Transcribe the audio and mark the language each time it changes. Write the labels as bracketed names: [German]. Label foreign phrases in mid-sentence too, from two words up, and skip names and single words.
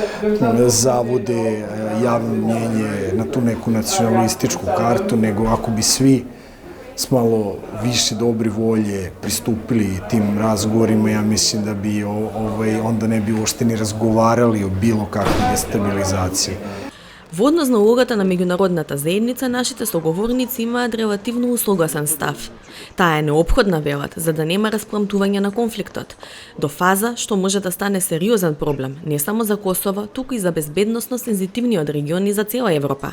[Serbian] zavode javno mnjenje na tu neku nacionalističku kartu, nego ako bi svi s malo više dobre volje pristupili tim razgovorima, ja mislim da bi onda ne bi uopšte ni razgovarali o bilo kakvoj destabilizaciji. [Macedonian] Во однос на улогата на Меѓународната заедница, нашите соговорници имаат релативно услогасан став. Таа е неопходна, велат, за да нема распламтување на конфликтот, до фаза што може да стане сериозен проблем, не само за Косово, туку и за безбедносно сензитивниот регион и за цела Европа.